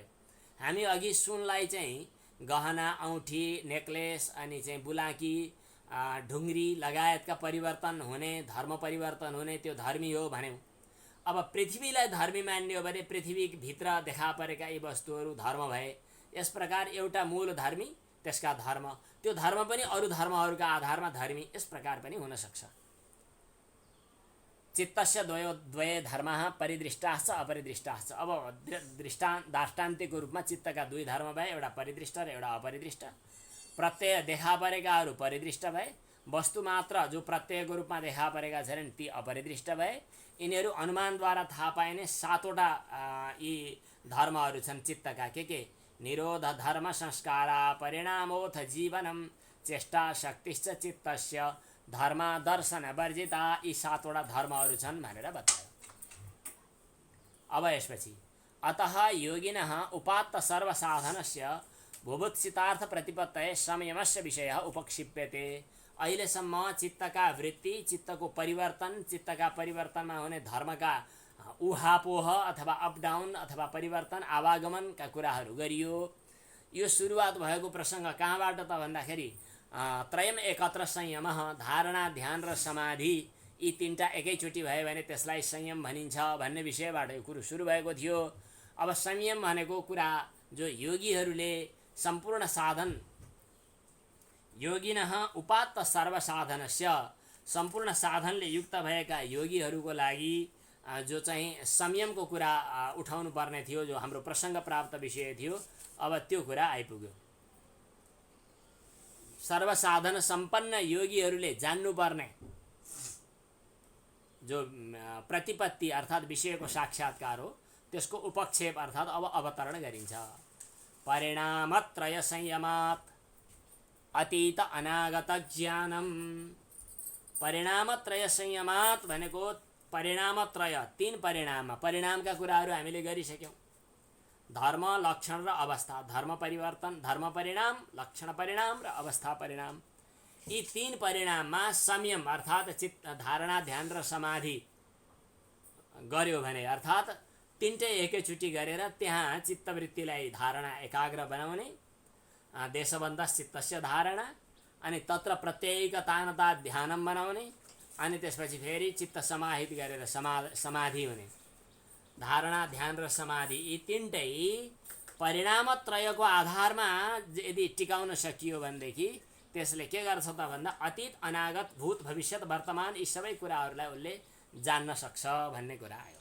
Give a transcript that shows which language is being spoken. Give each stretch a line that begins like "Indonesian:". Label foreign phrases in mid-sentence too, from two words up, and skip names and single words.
Nepali: हामी अघि सुनलाई चाहिँ गहना, औँठी, नेक्लेस, अनि चाहिँ बुलाकी, ढुङ्ग्री लगायतका परिवर्तन हुने, धर्म परिवर्तन हुने त्यो धर्मी हो भन्यौँ। अब पृथ्वीलाई धर्मी मान्ने हो भने पृथ्वीभित्र देखा परेका यी वस्तुहरू धर्म भए। यस प्रकार एउटा मूल धर्मी, त्यसका धर्म, त्यो धर्म पनि अरू धर्महरूका आधारमा धर्मी, यस प्रकार पनि हुन सक्छ।
Sanskrit: चित्तस्य द्वये धर्मः परिदृष्टाश्च अपरिदृष्टाश्च।
Nepali: अब दाष्टान्तिकको रूपमा चित्तका दुई धर्म भए, एउटा परिदृष्ट र एउटा अपरिदृष्ट। प्रत्यय देखा परेकाहरू परिदृष्ट भए, वस्तु मात्र जो प्रत्ययको रूपमा देखा परेका छन् ती अपरिदृष्ट भए। यिनीहरू अनुमानद्वारा थाहा पाइने सातवटा यी धर्महरू छन् चित्तका।
Sanskrit: के निरोध धर्म संस्कारा परिणामोऽथ जीवनम चेष्टा शक्तिश्च चित्तस्य धर्म दर्शन वर्जिता।
Nepali: यी 7 वटा धर्महरू छन् भनेर बतायो। अब यसपछि
Sanskrit: अतः योगिनः उपात्त सर्वसाधनस्य भुभुत्सितार्थ प्रतिपत्तये संयमस्य विषयः उपक्षिप्यते।
Nepali: अहिलेसम्म चित्तका वृत्ति, चित्तको परिवर्तन, चित्तका परिवर्तनमा हुने धर्मका उहापोह अथवा अपडाउन अथवा परिवर्तन आवागमनका कुराहरू गरियो। यो सुरुवात भएको प्रसङ्ग कहाँबाट त भन्दाखेरि
Sanskrit: त्रयम एकत्र संयमः,
Nepali: धारणा ध्यान र समाधि यी 3टा एकैचोटि भयो भने त्यसलाई संयम भनिन्छ भन्ने विषयबाट यो कुरो सुरु भएको थियो। अब संयम भनेको कुरा जो योगीहरूले सम्पूर्ण साधन,
Sanskrit: योगिनः उपात्त सर्वसाधनस्य,
Nepali: सम्पूर्ण साधनले युक्त भएका योगीहरूको लागि जो चाहिँ संयमको कुरा उठाउनु पर्ने थियो, जो हाम्रो प्रसङ्ग प्राप्त विषय थियो, अब त्यो कुरा आइपुग्यो। सर्वसाधन सम्पन्न योगीहरूले जान्नुपर्ने जो प्रतिपत्ति अर्थात् विषयको साक्षात्कार हो, त्यसको उपक्षेप अर्थात् अब अवतरण गरिन्छ।
Sanskrit: परिणामत्रय संयमात् अतीत अनागत ज्ञानम। परिणामत्रय संयमात्
Nepali: भनेको परिणामत्रय 3 परिणाममा, परिणामका कुराहरू हामीले गरिसक्यौँ। धर्म, लक्षण र अवस्था, धर्म परिवर्तन, धर्म परिणाम, लक्षण परिणाम र अवस्था परिणाम। यी 3 परिणाममा संयम अर्थात् चित्त, धारणा ध्यान र समाधि गर्यो भने अर्थात् 3टै एकैचोटि गरेर त्यहाँ चित्तवृत्तिलाई धारणा एकाग्र बनाउने,
Sanskrit: देशबन्धस चित्तस्य धारणा,
Nepali: अनि
Sanskrit: तत्र प्रत्ययिकतानता ध्यानम
Nepali: बनाउने, अनि त्यसपछि फेरि चित्त समाहित गरेर समाधि हुने। धारणा ध्यान र समाधि यी 3टै परिणामत्रयको आधारमा यदि टिकाउन सकियो भनेदेखि त्यसले के गर्छ त भन्दा अतीत अनागत भूत भविष्यत वर्तमान यी सबै कुराहरूलाई उसले जान्न सक्छ भन्ने कुरा आयो।